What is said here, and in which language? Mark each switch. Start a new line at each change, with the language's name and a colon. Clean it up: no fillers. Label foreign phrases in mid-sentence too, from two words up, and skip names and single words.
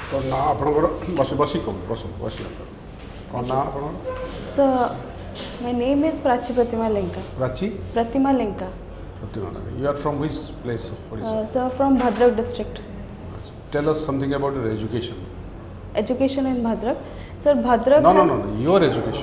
Odia: ନା ଆପଣଙ୍କର ବସି କ'ଣ ନା ଆପଣଙ୍କର?
English: So, my name is Prachi Pratima Lenka. ପ୍ରାଚୀ Pratima Lenka. You are from which place of Odisha? So, from Bhadrak district. Tell us something about your education. Education in Bhadrak. Sir, Bhadrak. No, your education.